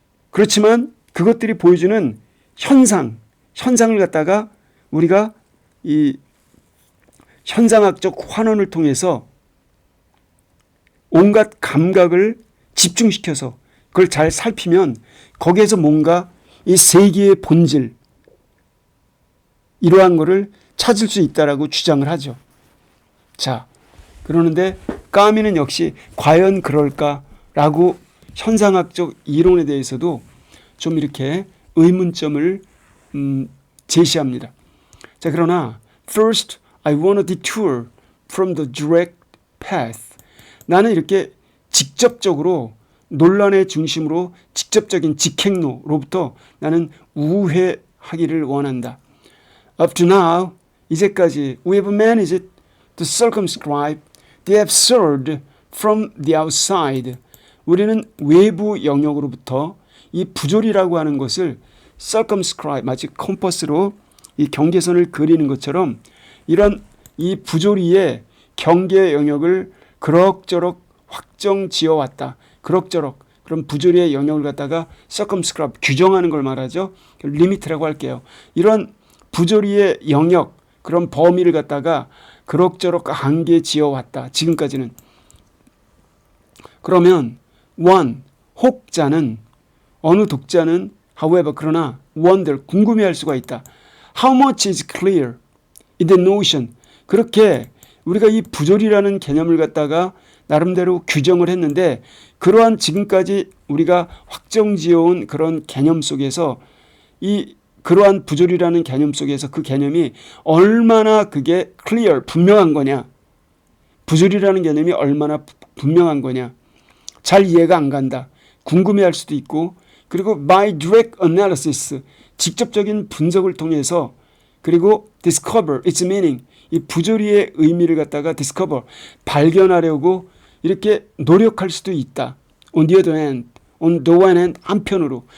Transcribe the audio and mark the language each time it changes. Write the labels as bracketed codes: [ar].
[ko] 그렇지만 그것들이 보여주는 현상을 갖다가 우리가 이 현상학적 환원을 통해서 온갖 감각을 집중시켜서 그걸 잘 살피면 거기에서 뭔가 이 세계의 본질, 이러한 거를 찾을 수 있다라고 주장을 하죠. 자, 그러는데 까미는 역시 과연 그럴까라고 현상학적 이론에 대해서도 좀 이렇게 의문점을 제시합니다. 자, 그러나 [en] first I want to detour from the direct path. [ko] 나는 이렇게 직접적으로 논란의 중심으로 직접적인 직행로로부터 나는 우회하기를 원한다. [en] Up to now, [ko] 이제까지 [en] we have managed to circumscribe the absurd from the outside. [ko] 우리는 외부 영역으로부터 이 부조리라고 하는 것을 circumscribe, 마치 컴퍼스로 이 경계선을 그리는 것처럼 이런 이 부조리의 경계 영역을 그럭저럭 확정 지어왔다. 그럭저럭 그런 부조리의 영역을 갖다가 circumscribe, 규정하는 걸 말하죠. 리미트라고 할게요. 이런 부조리의 영역, 그런 범위를 갖다가 그럭저럭 한계 지어왔다. 지금까지는. 그러면 혹자는, 어느 독자는 however, 그러나 wonder, 궁금해할 수가 있다. [en] How much is clear in the notion? [ko] 그렇게 우리가 이 부조리라는 개념을 갖다가 나름대로 규정을 했는데 그러한 지금까지 우리가 확정지어온 그런 개념 속에서 이 그러한 부조리라는 개념 속에서 그 개념이 얼마나 그게 clear, 분명한 거냐. 부조리라는 개념이 얼마나 분명한 거냐. 잘 이해가 안 간다. 궁금해할 수도 있고, 그리고 [en] by direct analysis, [ko] 직접적인 분석을 통해서, 그리고 [en] discover its meaning, [ko] 이 부조리의 의미를 갖다가 discover, 발견하려고 이렇게 노력할 수도 있다. [en] on the one hand, [ko] 한편으로.